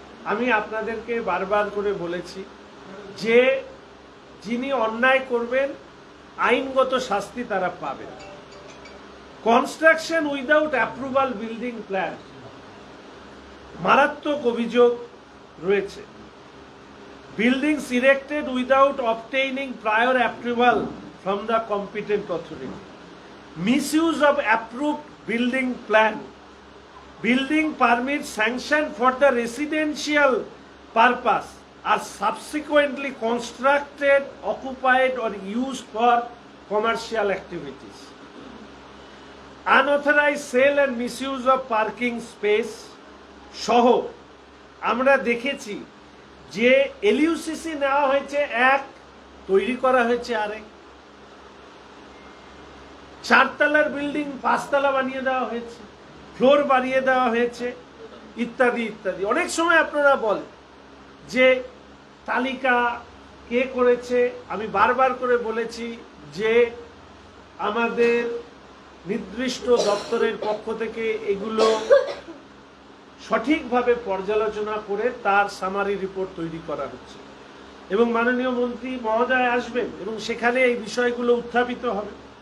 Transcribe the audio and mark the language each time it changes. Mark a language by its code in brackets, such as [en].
[bn] আমি আপনাদেরকে বারবার করে বলেছি যে যিনি অন্যায় করবেন আইনগত শাস্তি তারা পাবেন। [en] construction without approval building plan, [bn] মারাত্মক অভিযোগ রয়েছে। [en] buildings erected without obtaining prior approval from the competent authority, misuse of approved building plan, building permits sanctioned for the residential purpose are subsequently constructed, occupied or used for commercial activities, unauthorized sale and misuse of parking space [bn] সহ আমরা দেখেছি যে এলইউসিসি নেওয়া হয়েছে এক, তৈরি করা হয়েছে আরেক। 4 তলার বিল্ডিং 5 তলা বানিয়ে দেওয়া হয়েছে, ফ্লোর বাড়িয়ে দেওয়া হয়েছে, ইত্যাদি ইত্যাদি। অনেক সময় আপনারা বলেন যে তালিকা কে করেছে। আমি বারবার করে বলেছি যে আমাদের নির্দিষ্ট দপ্তরের পক্ষ থেকে এগুলো সঠিকভাবে পর্যালোচনা করে তার সামারি রিপোর্ট তৈরি করা হচ্ছে এবং মাননীয় মন্ত্রী মহোদয় আসবেন এবং সেখানে এই বিষয়গুলো উত্থাপিত হবে।